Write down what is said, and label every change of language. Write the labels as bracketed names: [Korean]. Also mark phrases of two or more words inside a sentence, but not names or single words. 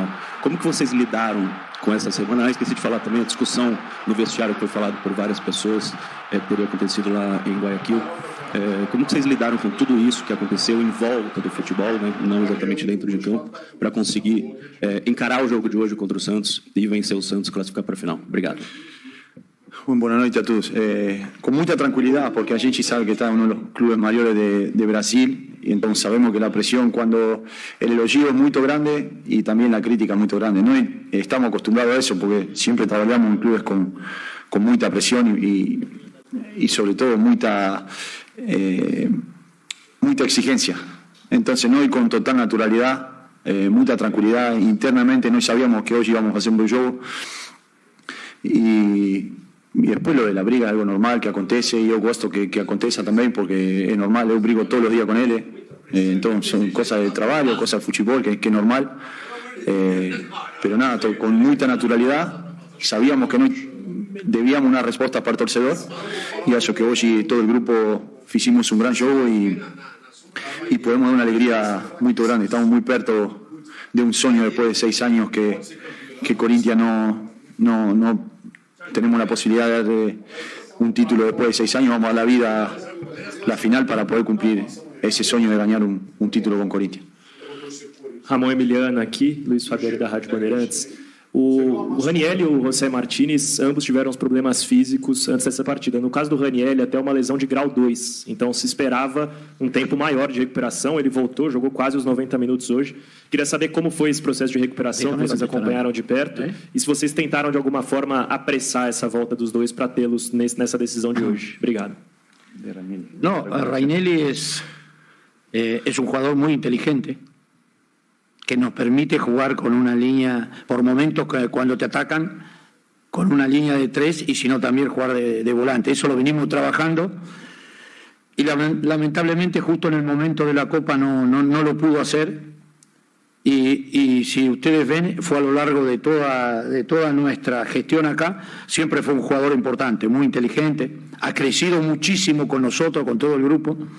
[Portuguese] Como que vocês lidaram com essa semana? Esqueci de falar também a discussão no vestiário que foi falado por várias pessoas, teria acontecido lá em Guayaquil. Como que vocês lidaram com tudo isso que aconteceu em volta do futebol, né? Não exatamente dentro de campo, para conseguir encarar o jogo de hoje contra o Santos e vencer o Santos e classificar para a final? Obrigado. [Spanish] Buenas noches a todos. Con mucha tranquilidad, porque [Portuguese] a gente sabe [Spanish] que está en uno de los clubes mayores de Brasil, y entonces sabemos que la presión, cuando el elogio es muy grande y también la crítica es muy grande. No estamos acostumbrados a eso, porque siempre trabajamos en clubes con mucha presión y sobre todo mucha exigencia. Entonces, no, y con total naturalidad, mucha tranquilidad. Internamente no sabíamos que hoy íbamos a hacer un buen juego. Y después lo de la briga es algo normal que acontece, y yo [Portuguese] gosto que aconteça [Spanish] también, porque es normal, yo brigo todos los días con él. Entonces son cosas de trabajo, cosas de fútbol, que es normal. Pero nada, con mucha naturalidad. Sabíamos que no debíamos una respuesta para el torcedor, y eso que hoy todo el grupo hicimos un gran juego y podemos dar una alegría muy grande. Estamos muy perto de un sueño después de 6 años que Corinthians no tenemos la posibilidad de dar un título después de 6 años. Vamos a la vida, la final, para poder cumplir [Portuguese] esse sonho de ganhar um título com o Corinthians. Ramon Emiliano aqui, Luiz Fabiano da Rádio Bandeirantes. O Raniel e o José Martínez, ambos tiveram os problemas físicos antes dessa partida. No caso do Raniel, até uma lesão de grau 2. Então se esperava um tempo maior de recuperação. Ele voltou, jogou quase os 90 minutos hoje. Queria saber como foi esse processo de recuperação, que vocês acompanharam de perto. E se vocês tentaram de alguma forma apressar essa volta dos dois para tê-los nessa decisão de hoje. Obrigado. [Spanish] No, Raniel es un jugador muy inteligente, que nos permite jugar con una línea, por momentos cuando te atacan, con una línea de 3, y si no también jugar de volante. Eso lo venimos trabajando, y lamentablemente justo en el momento de la Copa no lo pudo hacer, y si ustedes ven, fue a lo largo de toda nuestra gestión acá, siempre fue un jugador importante, muy inteligente, ha crecido muchísimo con nosotros, con todo el grupo.